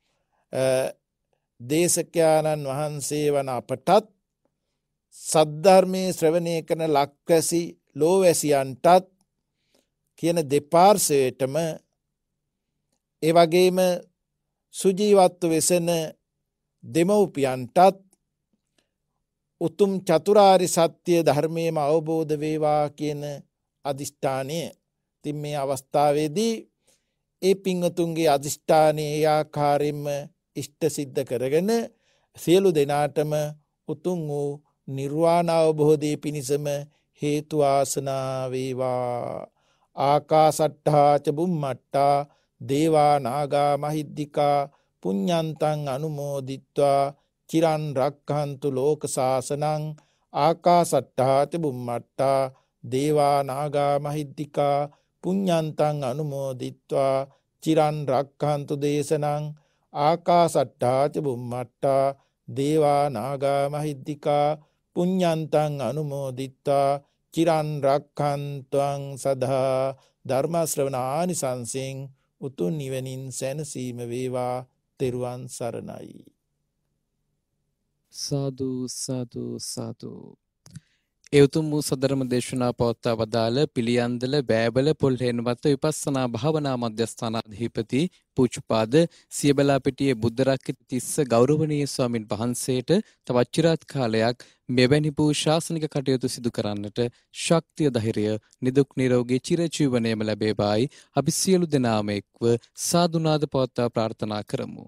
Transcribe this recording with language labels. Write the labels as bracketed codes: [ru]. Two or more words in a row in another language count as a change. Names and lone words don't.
[si] දේශකයාණන් වහන්සේ වන අපටත්, සද්ධර්මයේ ශ්‍රවණය කරන ලක්වැසි ලෝවැසියන්ටත් කියන දෙපාර්ශ්වයටම, ඒ වගේම සුජීවත්ව වෙසෙන දෙමව්පියන්ටත් උතුම් චතුරාර්ය සත්‍ය ධර්මයේම අවබෝධ වේවා කියන අදිෂ්ඨානය. ඉතින් මේ අවස්ථාවේදී ඒ පින්වතුන්ගේ අදිෂ්ඨානයේ ඒ ආකාරයෙන්ම ඉෂ්ට සිද්ධ කරගෙන සියලු දෙනාටම උතුම් වූ නිර්වාණ අවබෝධයේ පිණිසම හේතු වාසනා වේවා. [pi] ආකාසට්ඨා ච බුම්මට්ඨා දේවා නාග මහිද්దికා පුඤ්ඤන්තං අනුමෝදිත්වා චිරන් රක්ඛන්තු ලෝක සාසනං. ආකාසට්ඨා ච බුම්මට්ඨා දේවා නාග මහිද්దికා පුඤ්ඤන්තං අනුමෝදිත්වා චිරන් රක්ඛන්තු දේශනං. ආකාසට්ඨා ච බුම්මට්ඨා දේවා නාග මහිද්దికා පුඤ්ඤන්තං අනුමෝදිත්වා චිරන් රක්ඛන්තුං සදා. [si] ධර්ම ශ්‍රවණ ආනිසංසෙන් උතුම් නිවනින් සැනසීම වේවා. තෙරුවන් සරණයි. සාදු සාදු සාදු. ඒ උතුම් වූ සදරම දේශනා පවත්වා වදාළ පිළියන්දල බෑබල පොල්හේනවත්ත විපස්සනා භාවනා මධ්‍යස්ථානාධිපති පූජ්‍යපාද සියබලාපිටියේ බුද්ධරක්කිත තිස්ස ගෞරවනීය ස්වාමින් වහන්සේට තවත් චිරාත් කාලයක් මෙවැනි වූ ශාසනික කටයුතු සිදු කරන්නට ශක්තිය, ධෛර්යය, නිදුක් නිරෝගී චිරජීවනයේම ලැබේවායි අපි සියලු දෙනාම එක්ව සාදුනාද පවත්වා ප්‍රාර්ථනා කරමු.